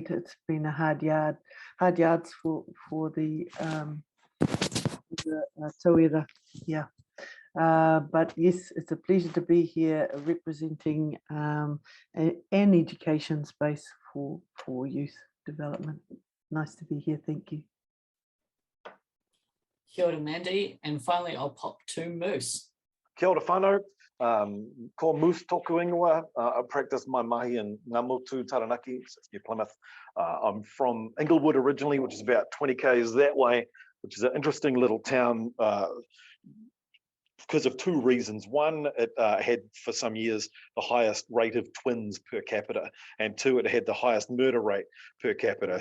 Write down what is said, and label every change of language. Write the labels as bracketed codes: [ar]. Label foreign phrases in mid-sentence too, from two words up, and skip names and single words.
[en] It's been a hard yards for the tauira. Yeah. But yes, it's a pleasure to be here representing an education space for youth development. Nice to be here. Thank you. [mi] Kia ora, Mandy. [en] And finally, I'll pop to Moose. [mi] Kia ora whānau. Ko Moose tōku ingoa. [en] I practice my mahi in Ngā Motu, Taranaki, Plymouth. I'm from Inglewood originally, which is about 20 k's that way. which is an interesting little town because of two reasons. One, it had for some years the highest rate of twins per capita, and two, it had the highest murder rate per capita.